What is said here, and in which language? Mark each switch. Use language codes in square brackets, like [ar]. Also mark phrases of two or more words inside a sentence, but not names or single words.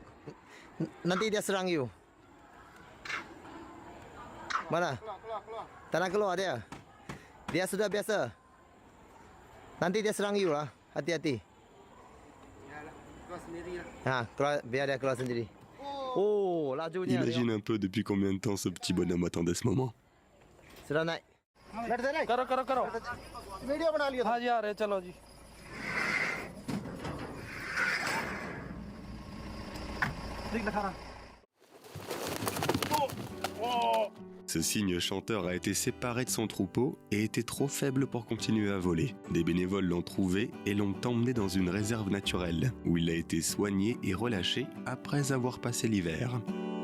[ms] Nanti dia serang you. Mana? Tak nak keluar dia. Dia sudah biasa. Nanti dia serang you lah. Hati-hati. Keluar sendiri lah. Ha, keluar, biar dia keluar sendiri. Oh, lajunya. [fr] Imagine un peu depuis combien de temps ce petit bonhomme attendait ce moment. [ms] Sudah naik. [hi] करो करो करो वीडियो बना लियो. हाँ जी आ रहे चलो जी देख दिखा रहा [fr] Ce cygne chanteur a été séparé de son troupeau et était trop faible pour continuer à voler. Des bénévoles l'ont trouvé et l'ont emmené dans une réserve naturelle, où il a été soigné et relâché après avoir passé l'hiver.